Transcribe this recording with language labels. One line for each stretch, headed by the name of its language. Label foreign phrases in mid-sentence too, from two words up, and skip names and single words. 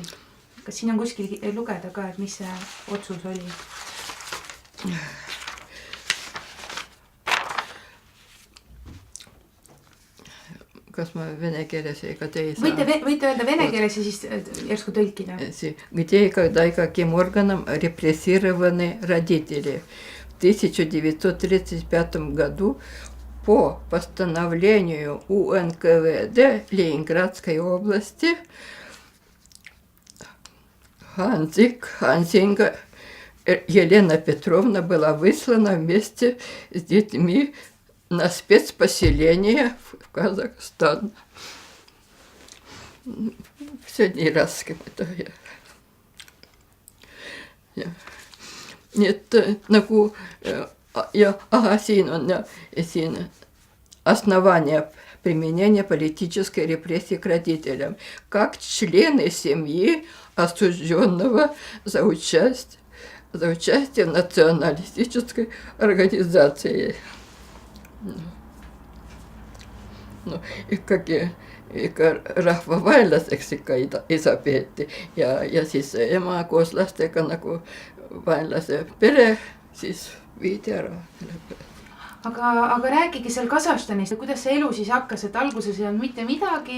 Estonian: Kas siin on kuskil lugeda ka, et mis see otsus oli? Kas ma vene keeles ega te ei saa? Võite öelda vene keeles ja siis järsku tõlkida.
Russian: Где и когда и каким органом репрессированы родители. В 1935 году по постановлению УНКВД Ленинградской области Хансинга Елена Петровна была выслана вместе с детьми на спецпоселение в Казахстан. Сегодня рассказываю. Нет,
Estonian: nagu siin on siin
Russian: основание применения политической репрессии к родителям, как члены семьи осужденного за участие в националистической организации.
Estonian: No, ikka rahvavaenlaseks ikka isa peeti ja siis ema koos lastega nagu vaenlase pere siis viidi ära. Aga rääkige seal Kasahstanis, kuidas see elu siis hakkas, et alguses ei olnud mitte midagi?